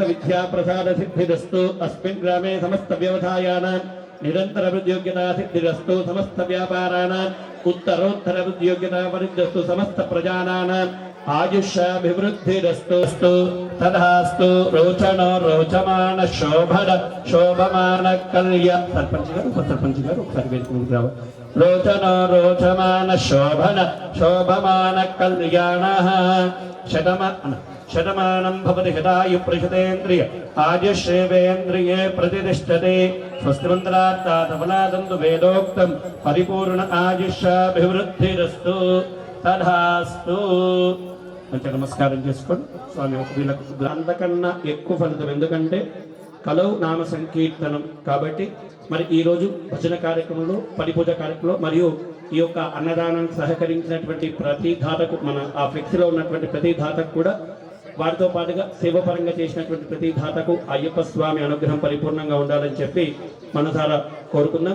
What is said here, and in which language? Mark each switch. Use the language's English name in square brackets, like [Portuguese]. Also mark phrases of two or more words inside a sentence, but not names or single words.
[Sanskrit] विद्या प्रसाद सिद्धिरस्तु अस्मिन् ग्रामे समस्त व्यवसायानां निरंतर अभिवृद्धियोग्यता सिद्धिरस्तु समस्त व्यापाराणाम् उत्तरोत्तर अभिवृद्धियोग्यता परिद्रस्तु समस्त प्रजानाम् आयुष्याभिवृद्धिरस्तु तदास्तु रोचनो रोचमान शोभन शोभमान कल्य [Telugu] సరపంచ్ గారు ఉపసరపంచ్ గారు ఒకసారి వేసుకుని రావు [Sanskrit] रोचनो रोचमान शोभन शोभमान कल्याणः शतमानं भवति हितायुः प्रशतेन्द्रिय आयुष्येवेन्द्रिये प्रतिष्ठते स्वस्तिमन्त्रार्थाफलादन्तु वेदोक्तं परिपूर्ण आयुष्याभिवृद्धिरस्तु तथास्तु [Telugu] మంచి నమస్కారం చేసుకోండి స్వామి వీళ్ళకు అంతకన్నా ఎక్కువ ఫలితం ఎందుకంటే కలవు నామ సంకీర్తనం కాబట్టి మరి ఈ రోజు భజన కార్యక్రమంలో పరిపూజ కార్యక్రమంలో మరియు ఈ యొక్క అన్నదానానికి సహకరించినటువంటి ప్రతి దాతకు మన ఆ ఫ్లెక్సీలో ఉన్నటువంటి ప్రతి దాతకు కూడా వారితో పాటుగా సేవపరంగా చేసినటువంటి ప్రతి దాతకు అయ్యప్ప స్వామి అనుగ్రహం పరిపూర్ణంగా ఉండాలని చెప్పి మనసారా కోరుకుందాం.